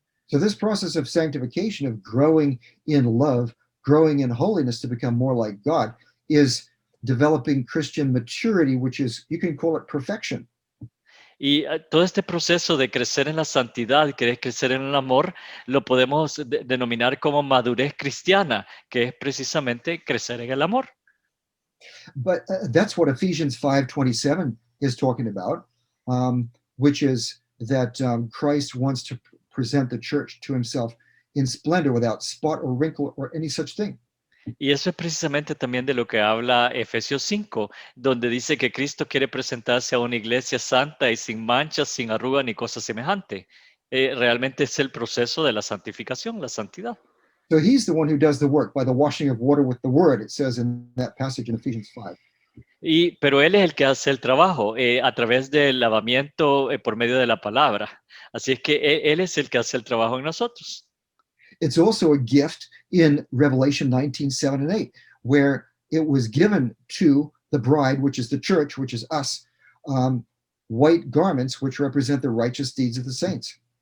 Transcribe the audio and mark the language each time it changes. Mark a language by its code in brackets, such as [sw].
[en] So, this process of sanctification, of growing in love, growing in holiness to become more like God, is developing Christian maturity, which is, you can call it perfection. [es] Y todo este proceso de crecer en la santidad, que crecer en el amor, lo podemos denominar como madurez cristiana, que es precisamente crecer en el amor. [en] But that's what Ephesians 5:27 is talking about, which is that Christ wants to present the church to himself in splendor, without spot or wrinkle or any such thing. [es] Y eso es precisamente también de lo que habla Efesios 5, donde dice que Cristo quiere presentarse a una iglesia santa y sin manchas, sin arruga ni cosa semejante. Realmente es el proceso de la santificación, la santidad. [en] So he's the one who does the work by the washing of water with the word, it says in that passage in Ephesians 5. [es] Pero Él es el que hace el trabajo a través del lavamiento por medio de la palabra. Así es que Él es el que hace el trabajo en nosotros. [en] It's also a gift in Revelation 19:7 and 8, where it was given to the bride, which is the church, which is us, white garments, which represent the righteous deeds of the saints.